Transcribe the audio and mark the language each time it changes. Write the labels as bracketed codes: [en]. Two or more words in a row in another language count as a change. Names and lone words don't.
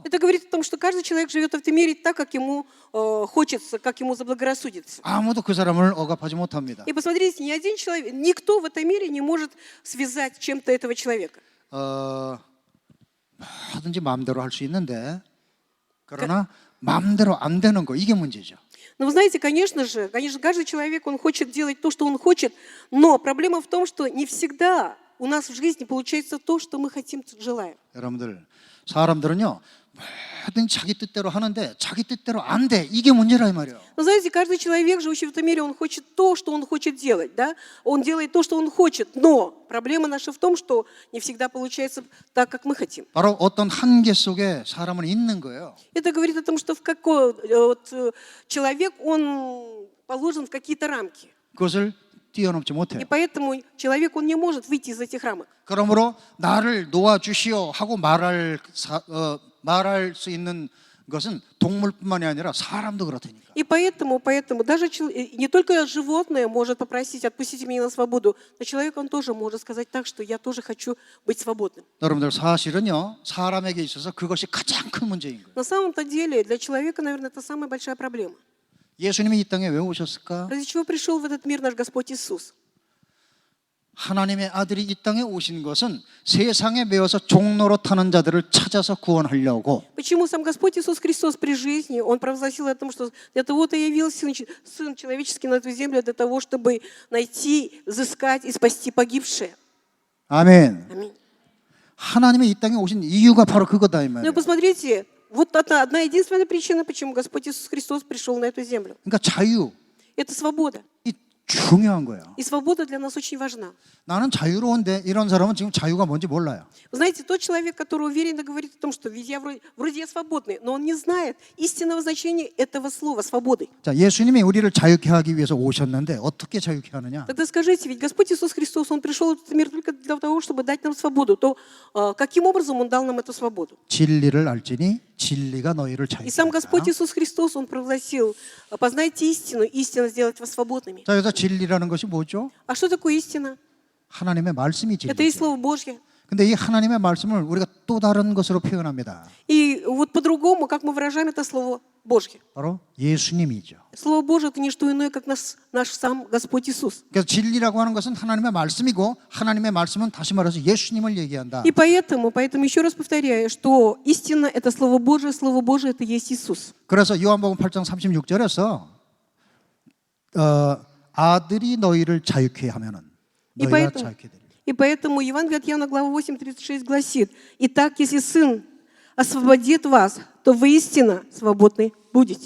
[ru] Это говорит о том, что каждый человек живет в этом мире так, как ему хочется, как ему заблагорассудится. [ko] 아무도 그 사람을 억압하지 못합니다. [ru] И посмотрите, ни один человек, никто в этом мире не может связать чем-то этого человека. [ko] 뭐든지 마음대로 할 수 있는데 그러나 마음대로 안 되는 거 이게 문제죠. [ru] Но вы знаете, конечно, каждый человек, он хочет делать то, что он хочет, но проблема в том, что не всегда у нас в жизни получается то, что мы хотим, желаем. [ko] 여러분들, 사람들은요 뭐든지 자기 뜻대로 하는데 자기 뜻대로 안 돼. 이게 문제라 이 말이에요. [ru] Но знаете, каждый человек, живущий в этом мире, он хочет то, что он хочет делать, да? Он делает то, что он хочет, но проблема наша в том, что не всегда получается так, как мы хотим. [ko] 바로 어떤 한계 속에 사람은 있는 거예요. [ru] Это говорит о том, что человек, он положен в какие-то рамки. [ko] 그것을 뛰어넘지 못해요. [ru] И поэтому человек, он не может выйти из этих рамок. [ko] 그러므로 나를 놓아주시오 하고 말할 수 있는 것은 동물뿐만이 아니라 사람도 그렇다니까. [ru] И поэтому даже не только животное может попросить, отпустите меня на свободу, но человек, он тоже может сказать так, что я тоже хочу быть свободным. [ko] 여러분들 사실은요 사람에게 있어서 그것이 가장 큰 문제인 거예요. [ru] На самом-то деле для человека, наверное, это самая большая проблема. [ko] 예수님이 이 땅에 왜 오셨을까? [ru] Ради чего пришел в этот мир наш Господь Иисус? [ko] 하나님의 아들이 이 땅에 오신 것은 세상에 매어서 종로로 타는 자들을 찾아서 구원하려고. [ru] Почему сам Господь Иисус Христос при жизни, Он провозгласил о том, что для того-то явился Сын Человеческий на эту землю, для того, чтобы найти, взыскать и спасти погибшие. [ko] 아멘. [ru] Аминь. [ko] 하나님이 이 땅에 오신 이유가 바로 그거다 이 [ru] Ну [ko] 말이에요. [ru] и посмотрите, вот одна единственная причина, почему Господь Иисус Христос пришел на эту землю. [ko] 그러니까 자유. [ru] Это свобода. [ko] 이 중요한 거예요. [ru] И свобода для нас очень важна. [ko] 나는 자유로운데 이런 사람은 지금 자유가 뭔지 몰라요. [ru] Вы знаете, тот человек, который уверенно говорит о том, что ведь я вроде я свободный, но он не знает истинного значения этого слова «свободы». [ko] 자, 예수님이 우리를 자유케 하기 위해서 오셨는데 어떻게 자유케 하느냐? [ru] Тогда скажите, ведь Господь Иисус Христос, Он пришел в этот мир только для того, чтобы дать нам свободу, то каким образом Он дал нам эту свободу? [ko] 진리를 알지니 진리가 너희를 [ru] И сам [ko] 자유케 [ru] Господь [ko] 하리라. [ru] Иисус Христос, Он провозгласил, познайте истину, истина сделает вас свободными. [ko] 자, 그래서 진리라는 것이 뭐죠? [ru] А что такое истина? [ko] 하나님의 말씀이 [ru] Это и [ko] 진리죠. [ru] Слово Божье. [ko] 근데 이 하나님의 말씀을 우리가 또 다른 것으로 표현합니다. [ru] И вот по-другому, как мы выражаем это Слово Божье. [ko] 바로 예수님이죠. [ru] Слово Божье – это не что иное, как наш сам Господь Иисус. [ko] 그래서 진리라고 하는 것은 하나님의 말씀이고 하나님의 말씀은 다시 말해서 예수님을 얘기한다. [ru] И поэтому еще раз повторяю, что истина – это Слово Божие – это есть Иисус. [ko] 그래서 요한복음 8장 36절에서 아들이 너희를 자유케 하면은 너희가 자유케 되리라. [ru] И поэтому Евангелие от Иоанна, глава 8:36 гласит: «Итак, если Сын освободит вас, то вы истинно свободны будете».